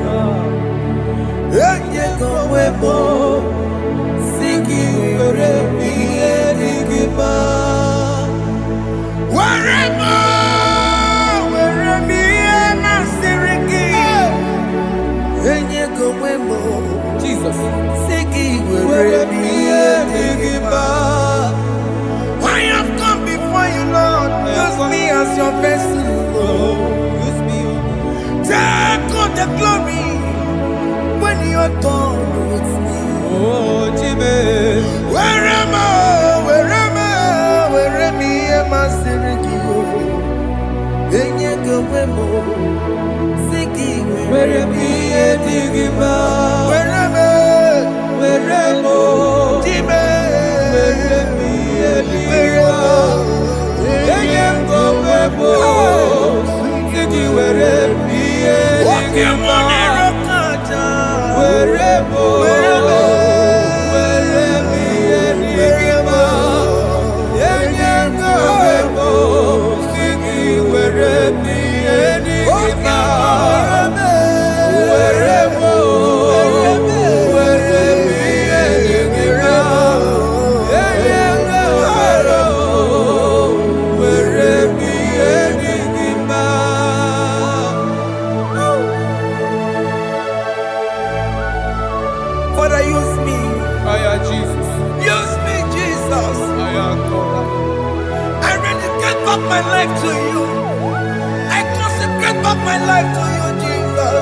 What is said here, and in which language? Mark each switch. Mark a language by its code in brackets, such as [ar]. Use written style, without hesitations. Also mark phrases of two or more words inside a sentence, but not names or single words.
[ig] Enyego onwe m si gị were ihe dị gị mma. Were m ihe masịrị gị. Enyego onwe m Jesus. si gị were m ihe dị gị mma. [en] I have come before you, Lord. Use me as your vessel. Use me. Take all the glory when you're done with me. Oh, Jimmy. Where am I? Where am I? [ig] Masịrị gị o. Enyego onwe m si gị Were m ihe dị gị mma. [en] Where am I? [ig] Were m Jime. Were m ihe dị gị Where mma. Enye m gị onwe m. Sị gị were m ihe dị gị mma. Were m Were m ihe dị gị mma. Enye m gị onwe m. Sị gị were m ihe dị gị mma. Were m ihe dị gị mma. Enye m gị onwe m. Were m ihe dị gị mma. [en] Father, use me. Aya Jesus. Use me, Jesus. Aya God. I dedicate back my life to you. I consecrate back my life to you, Jesus.